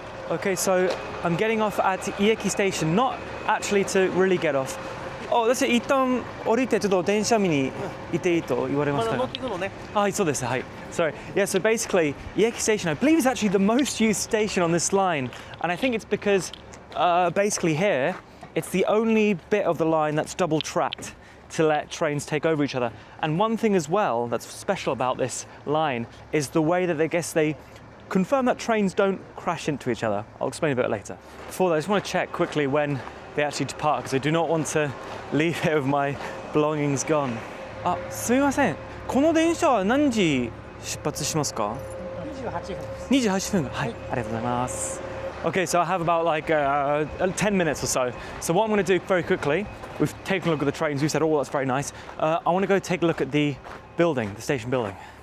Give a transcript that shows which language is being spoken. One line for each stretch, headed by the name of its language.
English: Okay, so I'm getting off at Ieki Station, not actually to really get off.
Japanese: 私一旦降りてちょっと電車見に行っていいと言われましたが。はい、そうです。はい。
English: Sorry. Yeah, so basically, Ieki Station, I believe, is actually the most used station on this line, and I think it's because basically here, it's the only bit of the line that's double tracked to let trains take over each other. And one thing as well that's special about this line is the way that they confirm that trains don't crash into each other. I'll explain a bit later. Before that, I just want to check quickly when they actually depart, because I do not want to leave here with my belongings gone.
Japanese: あ、すみません。この電車は何時出発しますか？28分です。28分。はい、ありがとうございます。
English: Okay, so I have about like 10 minutes or so. So what I'm going to do very quickly, we've taken a look at the trains, we've said, oh, that's very nice. I want to go take a look at the building, the station building.